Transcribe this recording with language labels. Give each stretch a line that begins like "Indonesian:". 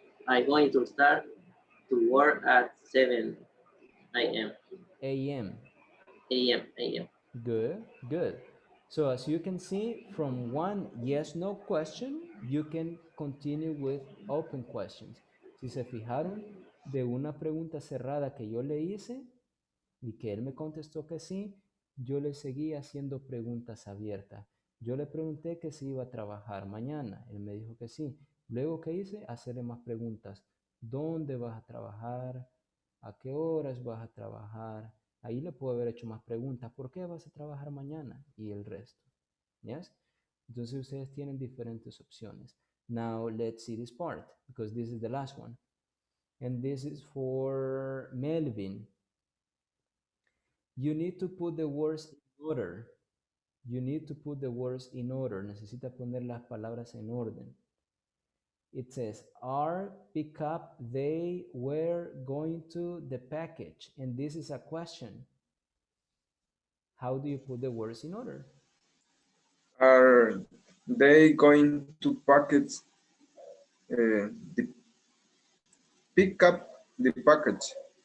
English: I'm going to start to work at 7 a.m. a.m. a.m. Good, good. So as you can see, from one yes, no question, you can continue with open questions.
Spanish: Si se fijaron, de una pregunta cerrada que yo le hice y que él me contestó que sí, yo le seguí haciendo preguntas abiertas. Yo le pregunté que si iba a trabajar mañana, él me dijo que sí. Luego, ¿qué hice? Hacerle más preguntas. ¿Dónde vas a trabajar? ¿A qué horas vas a trabajar? Ahí le puedo haber hecho más preguntas. ¿Por qué vas a trabajar mañana? Y el resto.
English: ¿Yes?
Spanish: Entonces ustedes tienen diferentes opciones.
English: Now let's see this part because this is the last one. And this is for Melvin. You need to put the words in order. You need to put the words in order.
Spanish: Necesita poner las palabras en orden.
English: It says, are, pick up, they, were, going to, the package. And this is a question. How do you put the words in order? Are they going to package the pick up the package?